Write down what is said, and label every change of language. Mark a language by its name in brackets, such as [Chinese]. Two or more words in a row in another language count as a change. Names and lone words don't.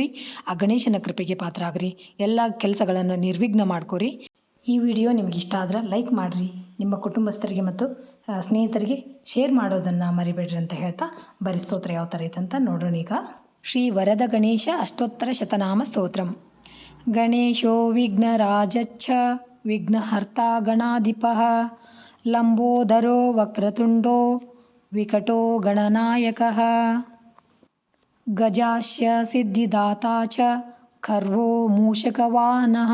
[Kannada] ಆ ಗಣೇಶನ ಕೃಪೆಗೆ ಪಾತ್ರ ಆಗ್ರಿ. ಎಲ್ಲ ಕೆಲಸಗಳನ್ನು ನಿರ್ವಿಘ್ನ ಮಾಡ್ಕೊರಿ. ಈ ವಿಡಿಯೋ ನಿಮಗೆ ಇಷ್ಟ ಆದ್ರೆ ಲೈಕ್ ಮಾಡಿರಿ. ನಿಮ್ಮ ಕುಟುಂಬಸ್ಥರಿಗೆ ಮತ್ತು ಸ್ನೇಹಿತರಿಗೆ ಶೇರ್ ಮಾಡೋದನ್ನು ಮರಿಬೇಡ್ರಿ ಅಂತ ಹೇಳ್ತಾ ಬರೀ ಸ್ತೋತ್ರ ಯಾವ ಥರ ಐತೆ ಅಂತ ನೋಡೋಣ. ಈಗ ಶ್ರೀ ವರದ ಗಣೇಶ ಅಷ್ಟೋತ್ತರ ಶತನಾಮ ಸ್ತೋತ್ರಂ. [Sanskrit] ಗಣೇಶೋ ವಿಘ್ನರಾಜಚ್ಚ ವಿಘ್ನಹರ್ತಾ ಗಣಾಧಿಪಃ ಲಂಬೋದರೋ ವಕ್ರತುಂಡೋ ವಿಕಟೋ ಗಣನಾಯಕಃ ಗಜಾಸ್ಯ ಸಿದ್ಧಿದಾತಾ ಚ ಖರ್ವೋ ಮೂಷಕವಾಹನಃ